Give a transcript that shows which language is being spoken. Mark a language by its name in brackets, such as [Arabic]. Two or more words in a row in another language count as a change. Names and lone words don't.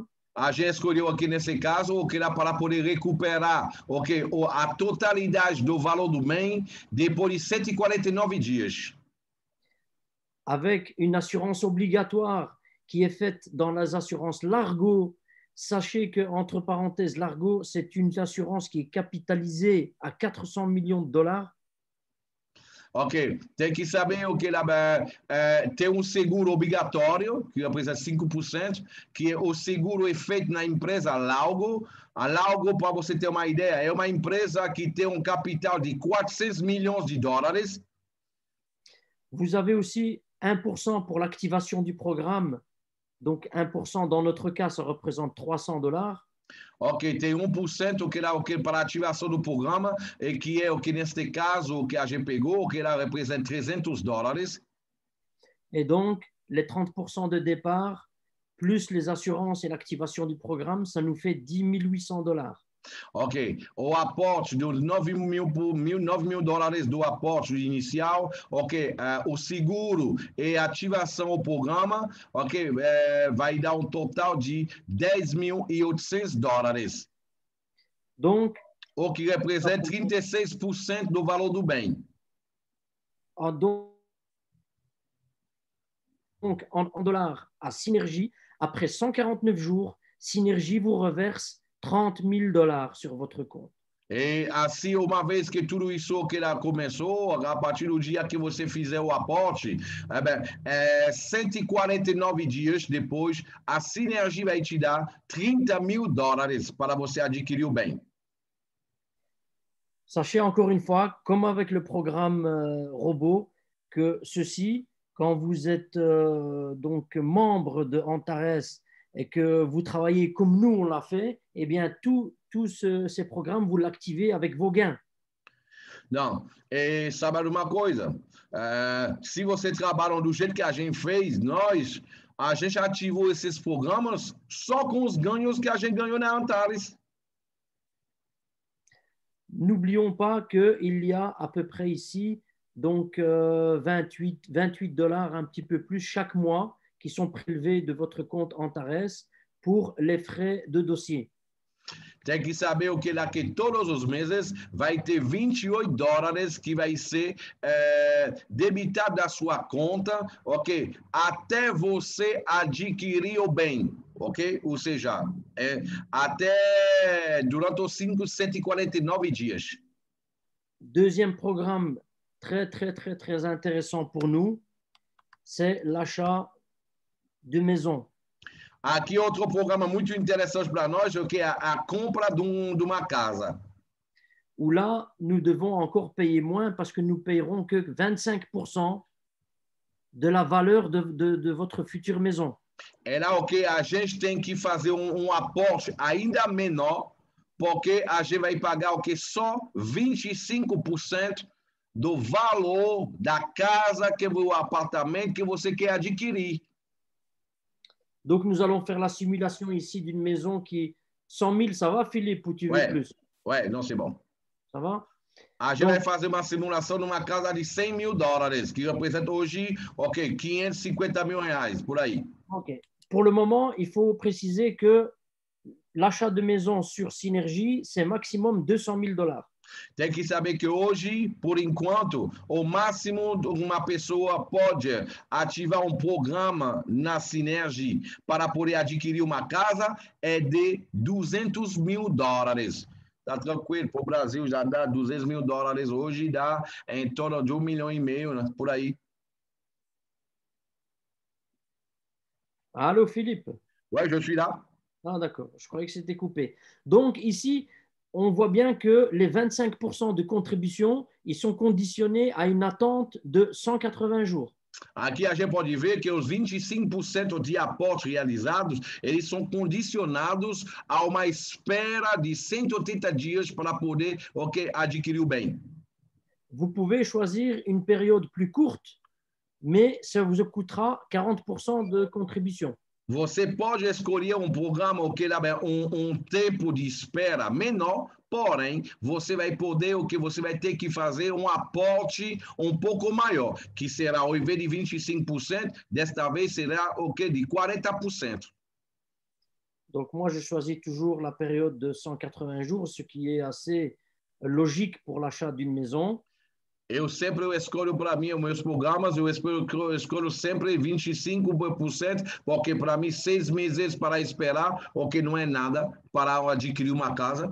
[Portuguese] A gente escolheu aqui nesse caso o que era para poder recuperar a totalidade do valor do bem depois de 149 dias. [French] Avec une assurance obligatoire qui est faite dans les assurances Largo. Sachez que, entre parenthèses, Largo, c'est une assurance qui est capitalisée à $400 millions. [Portuguese] Ok, tem que saber o que lá tem um seguro obrigatório, que representa 5%, que o seguro é feito na empresa Laugo. A Laugo, para você ter uma ideia, é uma empresa que tem um capital de 400 milhões de dólares. [French] Vous avez aussi 1% pour l'activation du programme. Donc 1% dans notre cas, ça représente $300. [Portuguese] Ok, tem 1% que lá o que para a ativação do programa e que é o que neste caso o que a gente pegou, o que lá representa $300. [French] Et donc, les 30% de départ, plus les assurances et l'activation du programme, ça nous fait $10 800. [Portuguese] Ok, o aporte dos 9 mil dólares do aporte inicial, ok, o seguro e ativação do programa, ok, vai dar um total de $10.800, Donc, o que representa 36% do valor do bem. [French] Donc, en dollars à Synergie, après 149 jours, Synergie vous reverse $30 000 sur votre compte. [Portuguese] E assim, uma vez que tudo isso que ela começou, a partir do dia que você fizer o aporte, 149 dias depois, a Synergie vai te dar $30 mil para você adquirir o bem. [French] Sachez encore une fois, comme avec le programme robot, que ceci, quand vous êtes donc membre de Antares et que vous travaillez comme nous on l'a fait, eh bien tous ces programmes, vous l'activez avec vos gains. [Portuguese] Não, e sabe uma coisa? Se você trabalha do jeito que a gente fez, a gente ativou esses programas só com os ganhos que a gente ganhou na Antares. [French] N'oublions pas qu'il y a à peu près ici donc $28, un petit peu plus chaque mois, qui sont prélevés de votre compte Antares pour les frais de dossier. [Portuguese] Tem que saber o que lá que todos os meses vai ter $28 que vai ser debitado da sua conta, ok? Até você adquirir o bem, ok? Ou seja, até durante os 149 dias. [French] Deuxième programme très intéressant pour nous, c'est l'achat de maison. [Portuguese] Aqui outro programa muito interessante para nós, que é a compra de uma casa. [French] Où là, nous devons encore payer moins parce que nous payerons que 25% de la valeur de votre future maison. [Portuguese] É lá o que a gente tem que fazer aporte ainda menor, porque a gente vai pagar o que só 25% do valor da casa, o apartamento que você quer adquirir. [French] Donc, nous allons faire la simulation ici d'une maison qui 100 000, ça va, Philippe, ou tu veux plus? Ouais, non, c'est bon. Ça va? [Portuguese] A gente vai fazer uma simulação numa casa de $100 mil, que representa hoje, ok, R$550 mil, por aí. Ok. [French] Pour le moment, il faut préciser que l'achat de maison sur Synergie, c'est maximum $200 000. [Portuguese] Tem que saber que hoje, por enquanto, o máximo uma pessoa pode ativar programa na Synergie para poder adquirir uma casa é de $200 mil. Tá tranquilo, para o Brasil já dá $200 mil hoje, dá em torno de 1,5 milhão, né? Por aí. [French] Allô, Philippe? Ouais, je suis là. Ah, d'accord, je croyais que c'était coupé. Donc, ici, on voit bien que les 25% de contribution, ils sont conditionnés à une attente de 180 jours. [Portuguese] Aqui a gente pode ver que os 25% de aportes realizados, eles são condicionados a uma espera de 180 dias para poder adquirir o bem. [French] Vous pouvez choisir une période plus courte, mais ça vous coûtera 40% de contribution. [Portuguese] Você pode escolher programa tempo de espera menor, porém, você vai poder, você vai ter que fazer aporte pouco maior, que será, ao invés de 25%, desta vez será de 40%. [French] Donc, moi, je choisis toujours la période de 180 jours, ce qui est assez logique pour l'achat d'une maison. [Portuguese] Eu sempre escolho para mim os meus programas, eu escolho sempre 25%, porque para mim 6 meses para esperar, o que não é nada para adquirir uma casa.